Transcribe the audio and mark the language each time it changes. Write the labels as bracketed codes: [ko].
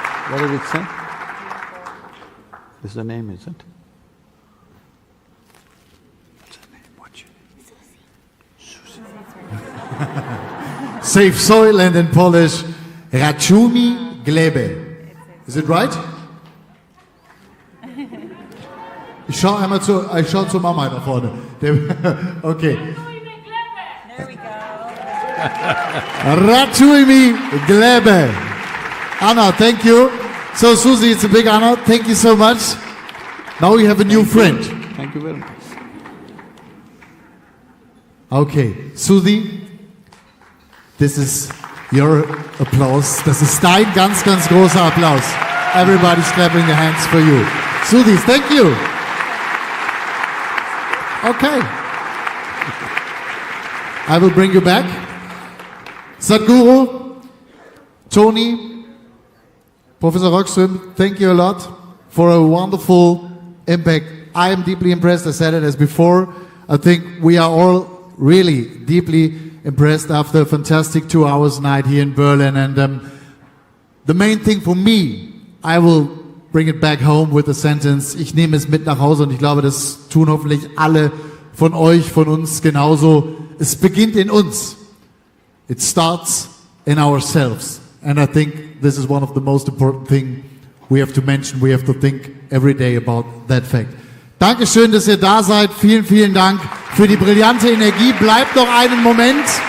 [en] What did it say? This is the name, is it? What's the name? What's your name? Save soil, and in Polish, Rachumi Glebe. Is it right? [de] Ich schau zur Mama da vorne. [en] Okay. Rachumi Glebe. Anna, thank you. So Susie, it's a big honor. Thank you so much. Now we have a new friend. Thank you very much. Okay, Susie, this is your applause. [de] Das ist dein ganz, ganz großer Applaus. [en] Everybody's clapping their hands for you. Susie, thank you. Okay. I will bring you back. Sadhguru, Tony, Professor Rockström, thank you a lot for a wonderful impact. I am deeply impressed. I said it as before. I think we are all really deeply impressed after a fantastic 2 hours night here in Berlin. And the main thing for me, I will bring it back home with a sentence. [de] Ich nehme es mit nach Hause, und ich glaube, das tun hoffentlich alle von euch, von uns genauso. Es beginnt in uns. [en] It starts in ourselves. And I think this is one of the most important things we have to mention. We have to think every day about that fact. Dankeschön, dass ihr da seid. Vielen, vielen Dank für die brillante Energie. Bleibt noch einen Moment.